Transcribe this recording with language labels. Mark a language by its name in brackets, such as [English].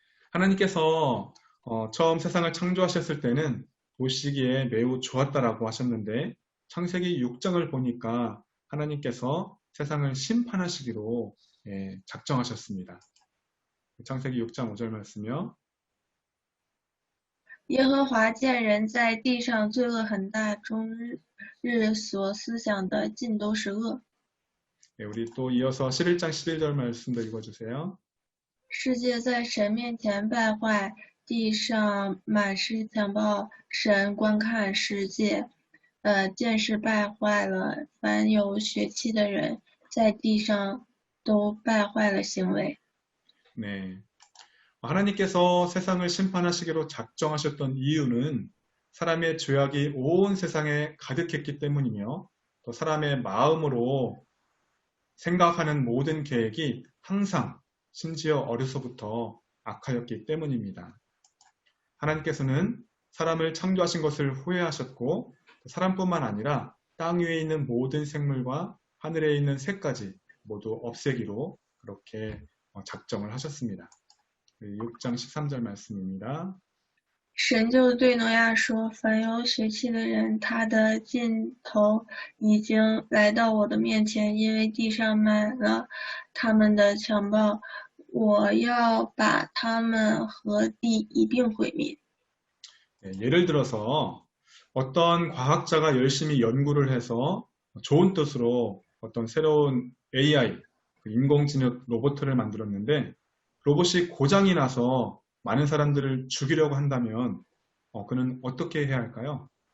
[Korean] 하나님께서 처음 세상을 창조하셨을 때는 보시기에 매우 좋았다라고 하셨는데 창세기 6장을 보니까 하나님께서 세상을 심판하시기로 작정하셨습니다. 창세기 6장 5절 말씀이요. [Chinese] 耶和华见人在地上罪恶很大，终日所思想的尽都是恶。 [Korean] 우리 또 이어서 11장 11절 말씀도 읽어주세요. [Chinese] 世界在神面前败坏，地上满是强暴。神观看世界，见是败坏了，凡有血气的人在地上都败坏了行为。 [Korean] 네. 하나님께서 세상을 심판하시기로 작정하셨던 이유는 사람의 죄악이 온 세상에 가득했기 때문이며 또 사람의 마음으로 생각하는 모든 계획이 항상 심지어 어려서부터 악하였기 때문입니다. 하나님께서는 사람을 창조하신 것을 후회하셨고 사람뿐만 아니라 땅 위에 있는 모든 생물과 하늘에 있는 새까지 모두 없애기로 그렇게 작정을 하셨습니다. 6장 13절 말씀입니다. [Chinese] 神就对挪亚说：凡有血气的人，他的尽头已经来到我的面前，因为地上满了他们的强暴，我要把他们和地一并毁灭。 [Korean] 예를 들어서 어떤 과학자가 열심히 연구를 해서 좋은 뜻으로 어떤 새로운 AI, 인공지능 로봇을 만들었는데 로봇이 고장이 나서 많은 사람들을 죽이려고 한다면 그는 어떻게 해야 할까요?